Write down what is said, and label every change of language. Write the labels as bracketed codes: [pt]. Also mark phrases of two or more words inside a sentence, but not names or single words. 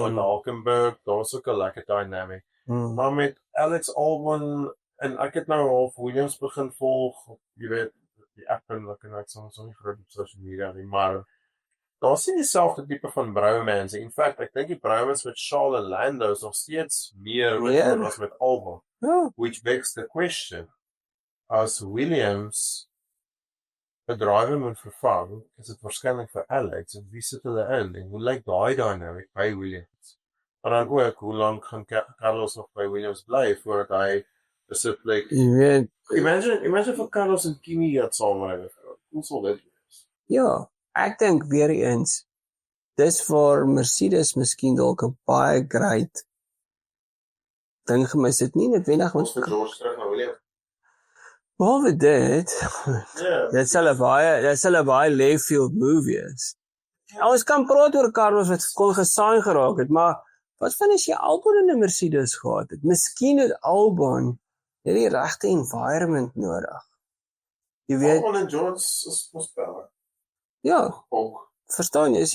[af] daar was ook 'n lekker dynamic. Maar met Alex Albon, en ek het nou half Williams begin volg, jy weet, die app en ek soms nie groot op [en] social media [af] nie, maar daar sien dieselfde tipe van bromance. [en] In fact, [af] ek dink die bromance met Charles en Lando is nog steeds meer as met Albon. [en] Which begs the question, [af] as Williams 'n driver moet vervang, is dit waarskynlik vir Alex, en wie sit hulle in, en hoe lyk daai dynamic by Williams? En dan ook, hoe lank gaan Carlos nog by Williams bly, voordat hy besit, like, jy weet, imagine vir Carlos en Kimi het saamry, hoe sal dit wees? Ja, ek dink weer eens, dis waar Mercedes miskien dalk 'n baie great ding gemis het, nie noodwendig ons vir George terug na Williams. Behalwe dit, dit sal 'n baie [en] left field move [af] wees. Ons kan praat oor Carlos wat kon gesign geraak het, maar wat van as jy Albon in 'n Mercedes gehad het? Miskien het Albon net die regte environment nodig. Jy weet, Albon en George is spel. ja, verstaan jy?